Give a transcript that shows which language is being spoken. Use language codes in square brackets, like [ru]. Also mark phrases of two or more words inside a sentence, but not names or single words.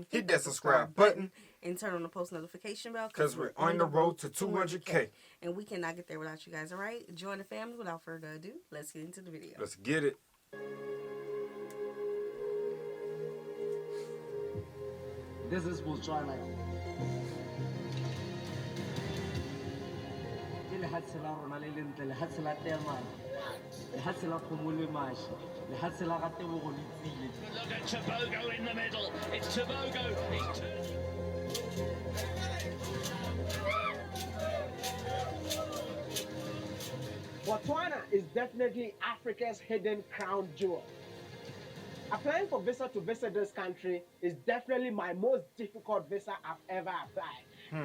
[en] hit that subscribe button, and turn on the post notification bell because we're on the road to 200K. And we cannot get there without you guys, all right? Join the family. Without further ado, let's get into the video. Let's get it. This is Botswana. [tn] Ke lehatshe la rona le lentle, lehatshe la Temane, lehatshe la kgomo le mashi, lehatshe la Ratebogo le Tsile. [en] Look at Tobago in the middle. It's Tobago. Botswana is definitely Africa's hidden crown jewel. Applying for visa to visit this country is definitely my most difficult visa I've ever applied.